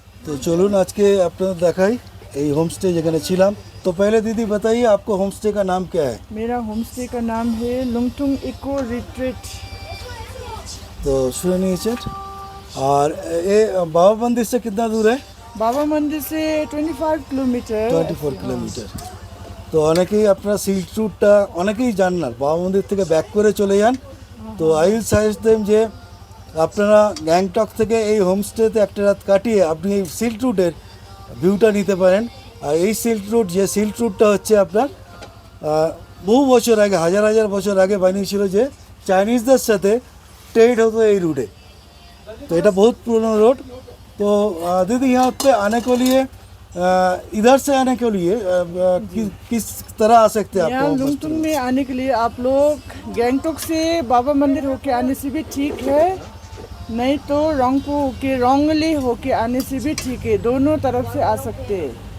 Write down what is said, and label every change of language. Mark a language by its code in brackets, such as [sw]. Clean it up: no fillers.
[bn] तो चलून आज के अपना देखाई यही होम स्टे जगह छिलाम। [hi] तो पहले दीदी बताइए आपको होम स्टे का नाम क्या है? मेरा होम स्टे का नाम है लुंगटुंग इको रिट्रीट। तो सुनिए सर, और ये बाबा मंदिर से कितना दूर है? बाबा मंदिर से 25 किलोमीटर। [bn] 24 কিলোমিটার। তো অনেকেই আপনারা সিল্ক রুটটা অনেকেই জান না, বাবা মন্দির থেকে ব্যাক করে চলে যান, তো [en] I will suggest them [bn] যে আপনারা গ্যাংটক থেকে এই হোমস্টেতে একটা রাত কাটিয়ে আপনি এই সিল্ক রুটের ভিউটা নিতে পারেন। আর এই সিল্ক রুট, যে সিল্ক রুটটা হচ্ছে আপনার বহু বছর আগে, হাজার হাজার বছর আগে বানিয়েছিল, যে চাইনিজদের সাথে [hi] ट्रेड होता है ये रूट है। तो ये बहुत पुराना रोड। तो दीदी यहाँ पे आने के लिए इधर से आने के लिए किस तरह आ सकते हैं यहाँ आप? लुंगतुंग में आने के लिए आप लोग गैंगटोक से बाबा मंदिर होके आने से भी ठीक है, नहीं तो रोंगपो होके रोंगली होके आने से भी ठीक है, दोनों तरफ से आ सकते हैं।